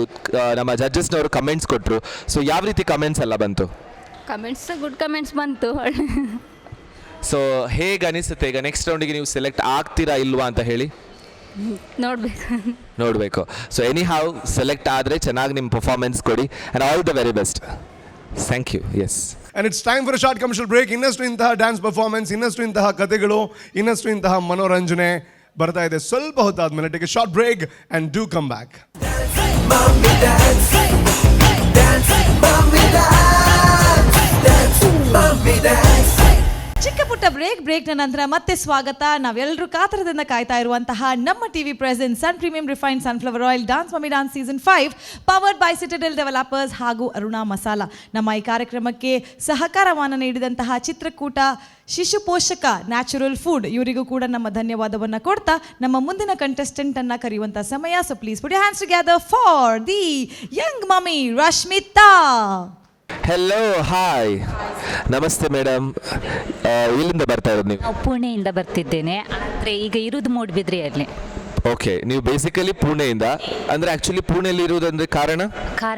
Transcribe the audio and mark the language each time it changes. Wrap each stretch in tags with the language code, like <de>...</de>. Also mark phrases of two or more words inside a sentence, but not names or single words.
<kn>ನಮ್ಮ ಜಡ್ಜಸ್ನವರು ಕಮೆಂಟ್ಸ್ ಕೊಟ್ಟರು. ಸೊ ಯಾವ ರೀತಿ ಕಮೆಂಟ್ಸ್ ಎಲ್ಲ ಬಂತು? ಕಮೆಂಟ್ಸ್</kn> <en>good comments</en> <kn>ಬಂತು. ಸೊ ಹೇಗೆ ಅನಿಸುತ್ತೆ ಈಗ</kn> <en>next round-ige</en> <kn>ನೀವು ಸೆಲೆಕ್ಟ್ ಆಗ್ತೀರಾ ಇಲ್ವಾ ಅಂತ ಹೇಳಿ? ನೋಡಬೇಕು.</kn> <en>so anyhow select</en> <kn>ಆದರೆ ಚೆನ್ನಾಗಿ ನಿಮ್ಮ ಪರ್ಫಾರ್ಮೆನ್ಸ್ ಕೊಡಿ</kn> <en>and all the very best. Thank you. Yes And it's time for a short commercial break.</en> <kn>ಇನ್ನಷ್ಟು ಇಂತಹ</kn> <en>dance performance,</en> <kn>ಇನ್ನಷ್ಟು ಇಂತಹ ಕಥೆಗಳು, ಇನ್ನಷ್ಟು ಇಂತಹ ಮನೋರಂಜನೆ ಬರ್ತಾ ಇದೆ. ಸ್ವಲ್ಪ ಹೊತ್ತಾದ್ಮೇಲೆ</kn> <en>take a short break and do come back. Mommy dance, dance, mommy dance, dance, mommy dance.</en> <kn>ಚಿಕ್ಕ ಪುಟ್ಟ ಬ್ರೇಕ್ನ ನಂತರ ಮತ್ತೆ ಸ್ವಾಗತ. ನಾವೆಲ್ಲರೂ ಕಾತರದಿಂದ ಕಾಯ್ತಾ ಇರುವಂತಹ ನಮ್ಮ</kn> <en>TV presents</en> <kn>ಸನ್ ಪ್ರೀಮಿಯಂ ರಿಫೈನ್ಡ್ ಸನ್ಫ್ಲವರ್ ಆಯಿಲ್ ಡ್ಯಾನ್ಸ್ ಮಮ್ಮಿ ಡ್ಯಾನ್ಸ್ ಸೀಸನ್ 5</kn> <en>powered by</en> <kn>ಸಿಟಡೆಲ್ ಡೆವಲಪರ್ಸ್ ಹಾಗೂ ಅರುಣಾ ಮಸಾಲಾ. ನಮ್ಮ ಈ ಕಾರ್ಯಕ್ರಮಕ್ಕೆ ಸಹಕಾರವನ್ನು ನೀಡಿದಂತಹ ಚಿತ್ರಕೂಟ, ಶಿಶು ಪೋಷಕ, ನ್ಯಾಚುರಲ್ ಫುಡ್ ಇವರಿಗೂ ಕೂಡ ನಮ್ಮ ಧನ್ಯವಾದವನ್ನು ಕೊಡ್ತಾ ನಮ್ಮ ಮುಂದಿನ ಕಂಟೆಸ್ಟೆಂಟ್ ಅನ್ನ ಕರೆಯುವಂತಹ ಸಮಯ.</kn> <en>So please put your hands together for the young mommy Rashmita. Hello, hi, namaste madam.</en> <kn>ಎಲ್ಲಿಂದ ಬರ್ತಾ ಇರೋದು ನೀವು? ನಾವು ಪುಣೆಯಿಂದ ಬರ್ತಿದ್ದೇನೆ, ಆದರೆ ಈಗ ಇರುವುದು ಮೂಡುಬಿದ್ರೆಯಲ್ಲಿ. ಓಕೆ, ನೀವು ಬೇಸಿಕಲಿ ಪುಣೆಯಿಂದ, ಅಂದರೆ ಆ್ಯಕ್ಚುಲಿ ಪುಣೆಯಲ್ಲಿ ಇರುವುದಂದ್ರೆ ಕಾರಣ</kn>